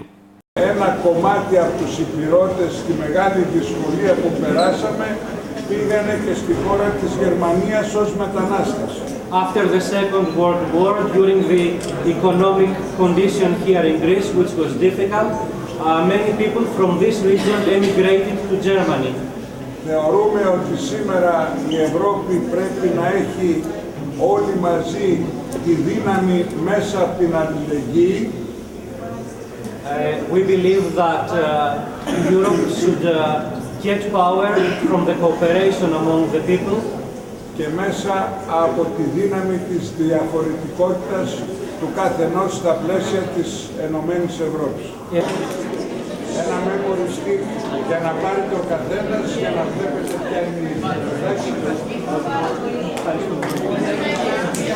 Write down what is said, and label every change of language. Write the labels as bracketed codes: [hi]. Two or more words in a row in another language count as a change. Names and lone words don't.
[el] Ένα κομμάτι από τους Ηπειρώτες στη μεγάλη δυσκολία που περάσαμε πήγανε και στη χώρα της Γερμανίας ως μετανάστες. [en] After the Second World War, during the economic condition here in Greece, which was difficult, many people from this region emigrated to Germany. [el] Θεωρούμε ότι σήμερα η Ευρώπη πρέπει να έχει όλοι μαζί τη δύναμη μέσα από την αλληλεγγύη. [en] We believe that Europe should get power from the cooperation among the people. [el] Και μέσα από τη δύναμη της διαφορετικότητας του καθενός στα πλαίσια της Ενωμένης Ευρώπης. Ένα [en] memory stick [el] για να πάρετε ο καθένας για να βλέπετε ποια είναι η